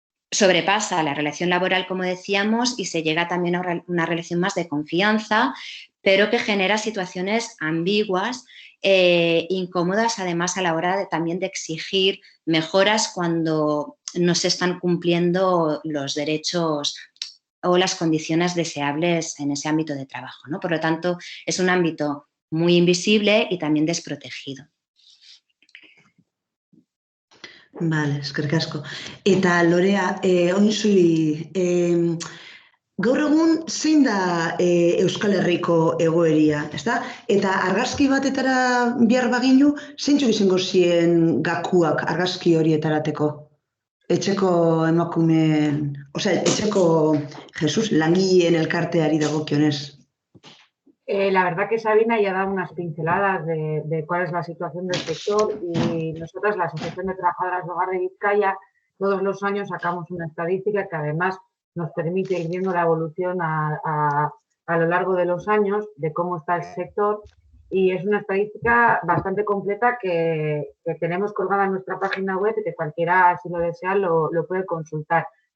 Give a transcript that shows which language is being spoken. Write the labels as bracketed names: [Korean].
[Spanish] sobrepasa la relación laboral, como decíamos, y se llega también a una relación más de confianza, pero que genera situaciones ambiguas, incómodas, además a la hora también de exigir mejoras cuando no se están cumpliendo los derechos o las condiciones deseables en ese ámbito de trabajo, ¿no? Por lo tanto, es un ámbito muy invisible y también desprotegido. [Basque] Vale, eskerrik asko. Eta Lorea, oin zuri, gaur egun zein da Euskal Herriko egoeria, ezta? Eta argazki batetara behar baginu, zeintzuk izango ziren gakuak argazki horietarateko? Etxeko emakumeen, etxeko Jesus langileen elkarteari dagokionez. [Spanish] La verdad que Sabina ya da unas pinceladas de cuál es la situación del sector y nosotras, la Asociación de Trabajadoras de Hogar de Vizcaya, todos los años sacamos una estadística que además nos permite ir viendo la evolución a lo largo de los años de cómo está el sector y es una estadística bastante completa que tenemos colgada en nuestra página web y que cualquiera, si lo desea, lo puede consultar.